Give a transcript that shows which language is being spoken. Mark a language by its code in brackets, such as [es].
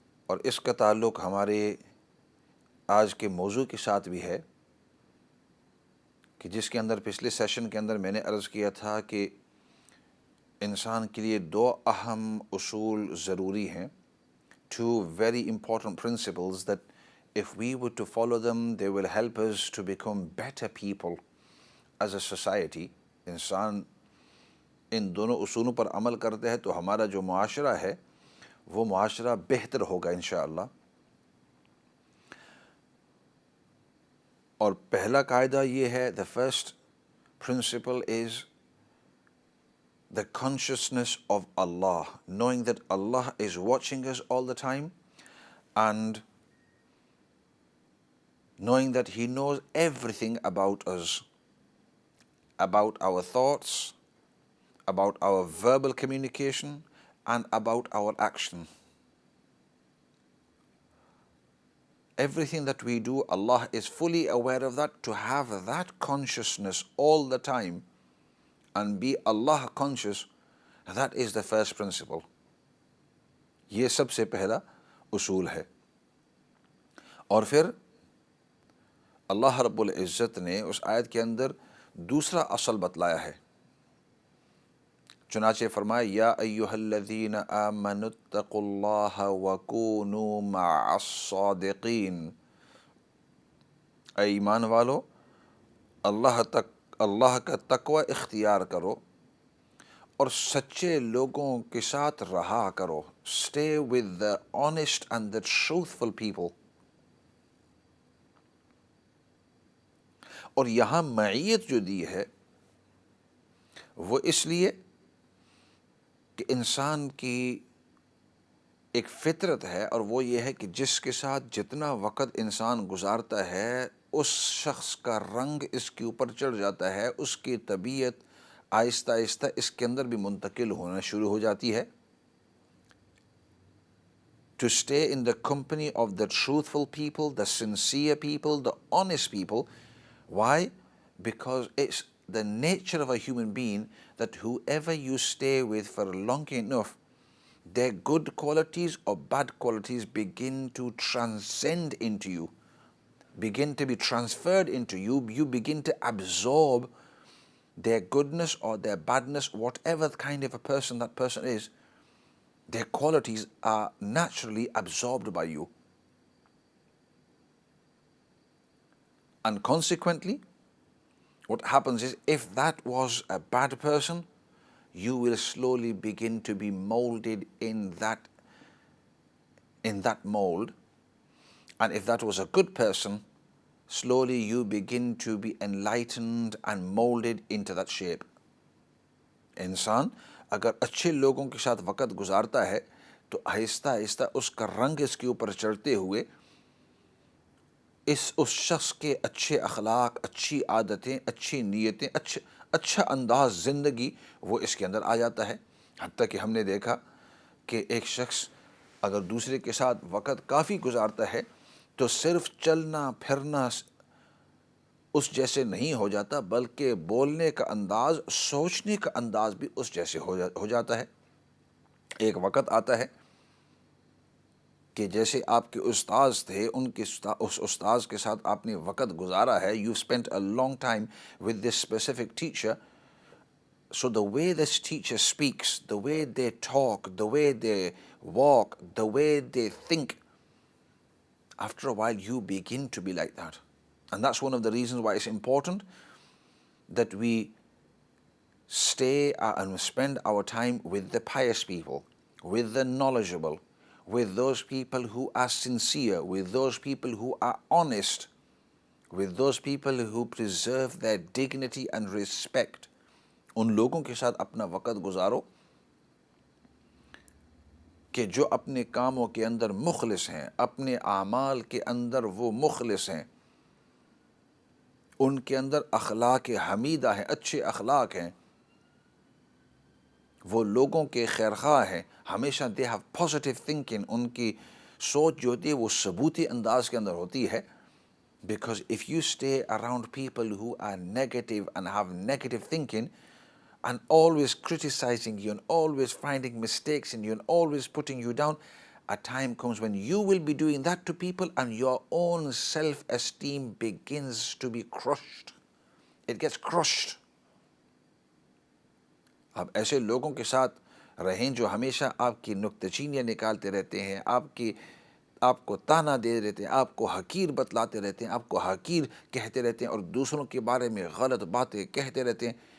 [hi] और इसका ताल्लुक़ हमारे आज के मौजू के साथ भी है कि जिसके अंदर पिछले सेशन के अंदर मैंने अर्ज़ किया था कि इंसान के लिए दो अहम उसूल ज़रूरी हैं, [en] two very important principles that if we were to follow them they will help us to become better people as a society. [hi] इंसान इन दोनों उसूलों पर अमल करते हैं तो हमारा जो मुआशरा है वो मुआशरा बेहतर होगा इंशाअल्लाह। और पहला कायदा ये है, [en] the first principle is the consciousness of Allah, knowing that Allah is watching us all the time and knowing that He knows everything about us, about our thoughts, about our verbal communication and about our action. Everything that we do, Allah is fully aware of that. To have that consciousness all the time and be Allah conscious, that is the first principle. [hi] ये सबसे पहला उसूल है। और फिर अल्लाह रब्बुल इज़्ज़त ने उस आयत के अंदर दूसरा असल बतलाया है। चुनाचे फरमाया, [ar] या अय्युहल्लज़ीना आमनुत्तकुल्लाह वकूनू मअस्सादिकीन, [hi] ऐ ईमान वालो अल्लाह का तक़वा इख्तियार करो और सच्चे लोगों के साथ रहा करो। [en] Stay with the honest and the truthful people. [hi] और यहाँ मईयत जो दी है वो इसलिए कि इंसान की एक फितरत है, और वो ये है कि जिसके साथ जितना वक़्त इंसान गुजारता है उस शख्स का रंग इसके ऊपर चढ़ जाता है, उसकी तबीयत आहिस्ता आहिस्ता इसके अंदर भी मुंतकिल होना शुरू हो जाती है। [en] To stay in the company of the truthful people, the sincere people, the honest people. Why? Because it's the nature of a human being that whoever you stay with for long enough, their good qualities or bad qualities begin to transcend into you, begin to be transferred into you. You begin to absorb their goodness or their badness, whatever kind of a person that person is, their qualities are naturally absorbed by you. And consequently, what happens is, if that was a bad person, you will slowly begin to be molded in that mold. And if that was a good person, slowly you begin to be enlightened and molded into that shape. [hi] इंसान अगर अच्छे लोगों के साथ वक़्त गुजारता है तो आहिस्ता आहिस्ता उसका रंग इसके ऊपर चढ़ते हुए उस शख्स के अच्छे अखलाक, अच्छी आदतें, अच्छी नीयतें, अच्छा अंदाज ज़िंदगी वो इसके अंदर आ जाता है। हत्ता कि हमने देखा कि एक शख्स अगर दूसरे के साथ वक़्त काफ़ी गुजारता है तो सिर्फ चलना फिरना उस जैसे नहीं हो जाता, बल्कि बोलने का अंदाज़, सोचने का अंदाज़ भी उस जैसे हो जाता है। एक वक़्त आता है कि जैसे आपके उस्ताज़ थे, उस उस्ताज़ के साथ आपने वक़्त गुजारा है, [en] You spent a long time with this specific teacher, so the way this teacher speaks, the way they talk, the way they walk, the way they think, after a while you begin to be like that. And that's one of the reasons why it's important that we stay and spend our time with the pious people, with the knowledgeable, with those people who are sincere, with those people who are honest, with those people who preserve their dignity and respect. [hi] उन लोगों के साथ अपना वक़्त गुजारो कि जो अपने कामों के अंदर मुखलिस हैं, अपने आमाल के अंदर वो मुखलिस हैं, उनके अंदर अखलाक हमीदा है, अच्छे अखलाक हैं, वो लोगों के खैरखा हैं, हमेशा [en] they have positive thinking, [hi] उनकी सोच जो होती है वो सबूती अंदाज के अंदर होती है. [en] Because if you stay around people who are negative and have negative thinking and always criticizing you and always finding mistakes in you and always putting you down, a time comes when you will be doing that to people and your own self-esteem begins to be crushed. It gets crushed. [hi] आप ऐसे लोगों के साथ रहें जो हमेशा आपकी नुक्तचीनियाँ निकालते रहते हैं, आपको ताना दे रहते हैं, आपको हकीर बतलाते रहते हैं, आपको हकीर कहते रहते हैं और दूसरों के बारे में गलत बातें कहते रहते हैं.